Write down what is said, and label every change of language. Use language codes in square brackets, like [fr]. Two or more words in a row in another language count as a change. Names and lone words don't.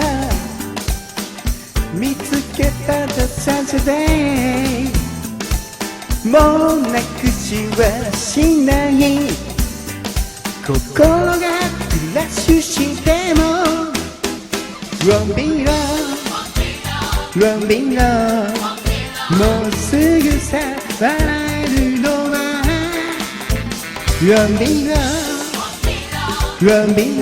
[ja] 見つけた [en] The Saturday [ja] もうなくしはしない心がクラッシュしても [en] Run me love Run me love [ja] もうすぐさ笑えるのは Run [en] me love Run me